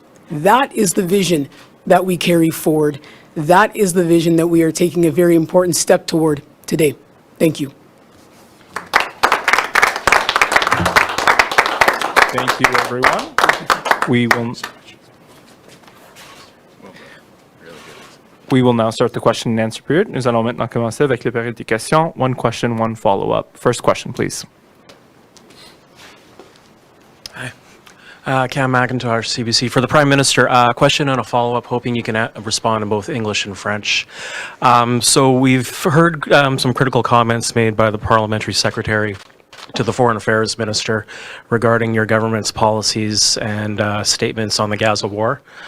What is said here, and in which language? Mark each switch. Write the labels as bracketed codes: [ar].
[en] That is the vision that we carry forward. That is the vision that we are taking a very important step toward today. Thank you. Thank you, everyone. We will now start the question and answer period. [fr] Nous allons maintenant commencer avec la période des questions. [en] One question, one follow-up. First question, please. Cam McIntosh, CBC. For the Prime Minister, a question and a follow-up, hoping you can respond in both English and French. So we've heard some critical comments made by the Parliamentary Secretary to the Foreign Affairs Minister regarding your government's policies and statements on the Gaza war.